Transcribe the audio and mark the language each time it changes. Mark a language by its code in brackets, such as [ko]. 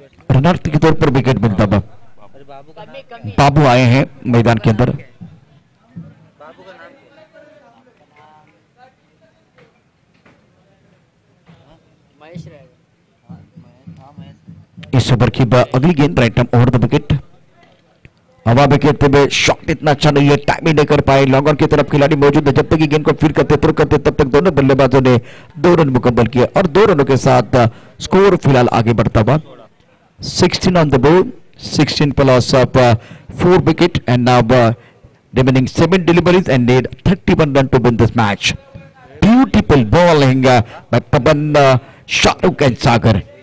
[hi] Runout के तौर पर विकेट मिलता था। बाबू आए हैं मैदान के अंदर। इस ओवर की अगली गेंद right arm over the wicket. हवा में खेलते हुए शॉट इतना अच्छा नहीं है, टाइमिंग नहीं कर पाए, लॉन्गर की तरफ खिलाड़ी मौजूद है। जब तक गेंद को फील्ड करते थ्रो करते तब तक दोनों बल्लेबाजों ने 2 रन मुकम्मल किए और 2 रनों के साथ स्कोर फिलहाल आगे बढ़ता हुआ [en] 16 on the board, 16 plus off 4 wicket and now remaining 7 deliveries and need 31 run to win this match. Beautiful bowling by Pavan, Shahrukh and Sagar.